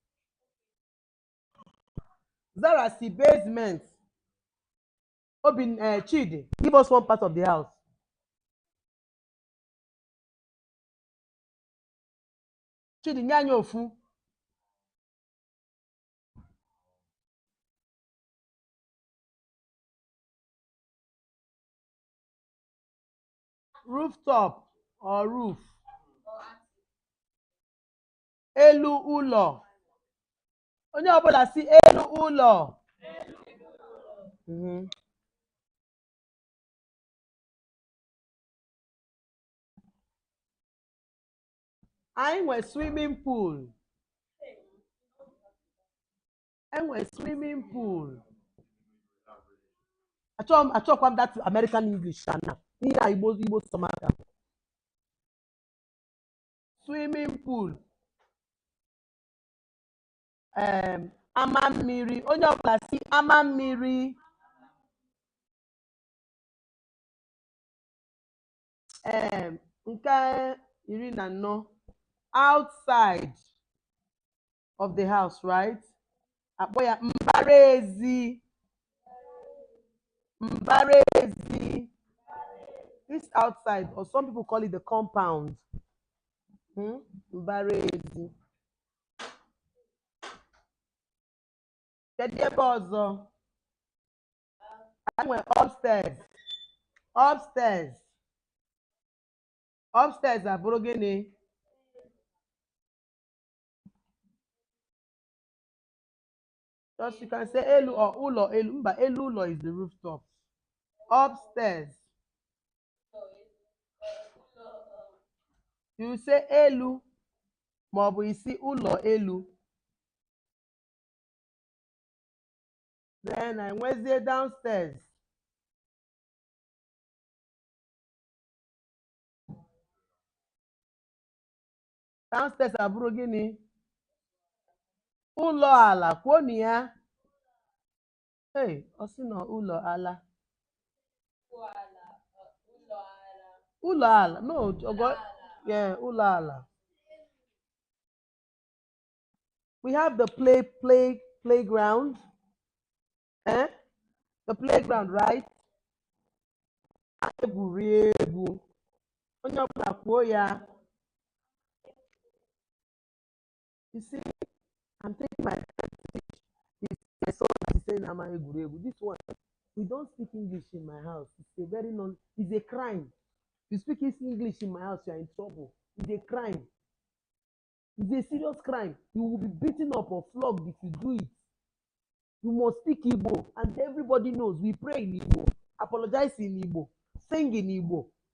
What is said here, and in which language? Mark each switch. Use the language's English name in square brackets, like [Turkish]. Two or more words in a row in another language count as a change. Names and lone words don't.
[Igbo] Zara si basement. Obin Chidi, [English] give us one part of the house. [Igbo] Chidi, nye anyị ofu. [English] Rooftop or roof. [Igbo] Elu ụlọ. Onye ọbụla si elu ụlọ. Mhm. Anyị nwe [English] swimming pool. [Igbo] Enwe [English] swimming pool. [Igbo] Achọkwa m [English] that American English [Igbo] na ihe a [English] Igbo stomach. Swimming pool. [Igbo] Ama mmiri. Onye ọbụla si ama mmiri. Nke 14. [English] Outside of the house, right? [Igbo] Akpọ ya mbara ezi. Mbara ezi. [English] This outside, or some people call it the compound. [Igbo] Mbara ezi. Kedu ebe ọzọ? [English] I went upstairs. Upstairs. [Igbo] Upstairs abụrụ gịnị? [English] Just you can say elu or [Igbo] ụlọ elu. Mba, elu ụlọ [English] is the rooftop. Upstairs. You say [Igbo] elu maọbụ isi ụlọ elu. [English] Then I nwezie downstairs. [Igbo] Downstairs abụrụ gịnị? Ụlọ ala. Kwuo na ya. Hey, ọ sị na ụlọ ala. Ụlọ ala. [English] No, yeah, [Igbo] ụlọ ala. [English] We have the playground. The playground, right? [Igbo] Egwuregwu. Onye ọbụla kwuo ya. [English] You see, I'm taking my time to teach this son that is saying [Igbo] ama egwuregwu. [English] This one, we don't speak English in my house. It's a crime. You speak English in my house, you are in trouble. It's a crime. It's a serious crime. You will be beaten up or flogged if you do it. You must speak Igbo, and everybody knows we pray in Igbo, apologize in Igbo, sing in Igbo.